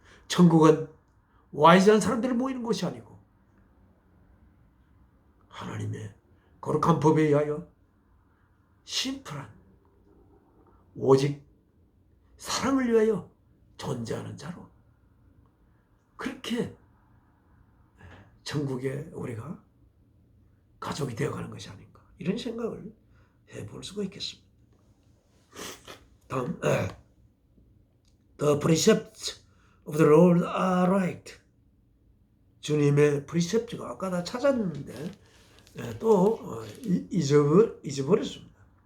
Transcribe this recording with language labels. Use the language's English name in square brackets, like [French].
[Korean] 천국은 와이즈한 사람들이 모이는 곳이 아니고 하나님의 거룩한 법에 의하여 심플한 오직 사랑을 위하여 존재하는 자로, 그렇게 천국에 우리가 가족이 되어가는 것이 아닌가, 이런 생각을 해볼 수가 있겠습니다. 다음, [English] The precepts of the Lord are right. [Korean] 주님의 프리셉트가 아까 다 찾았는데 또 잊어버렸습니다.